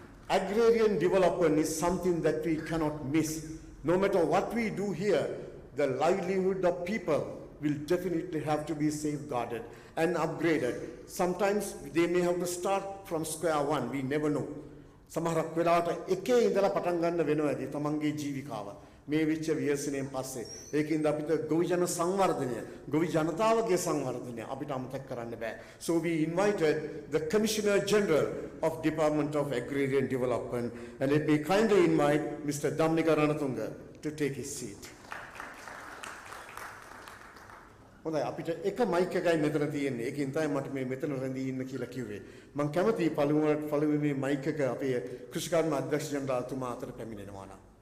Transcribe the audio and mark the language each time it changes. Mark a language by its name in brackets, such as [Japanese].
[English] Agrarian development is something that we cannot miss. No matter what we do here, the livelihood of people will definitely have to be safeguarded and upgraded. Sometimes they may have to start from square one, we never know. [Sinhala] සමහරක් වෙලාවට එකේ ඉඳලා පටන් ගන්න වෙනවා ඇති තමන්ගේ ජීවිකාව. මේ විච්ච ව්‍යසනයෙන් පස්සේ ඒකින්ද අපිට ගොවි ජන සංවර්ධනය, ගොවි ජනතාවගේ සංවර්ධනය අපිට අමතක කරන්න බෑ. [English] So we invited the Commissioner General of Department of Agrarian Development, and let me kindly invite Mr. Damnika Ranatunga to take his seat. [Sinhala] හොඳයි අපිට එක මයික් එකයි මෙතන තියෙන්නේ. ඒකෙන් තමයි මට මේ මෙතන රැඳී ඉන්න කියලා කිව්වේ. මම කැමතියි පළවෙනි මයික් එක අපේ කෘෂිකාර්ම අධ්‍යක්ෂ ජනරාල්තුමා අතට පැමිණෙනවා නම්.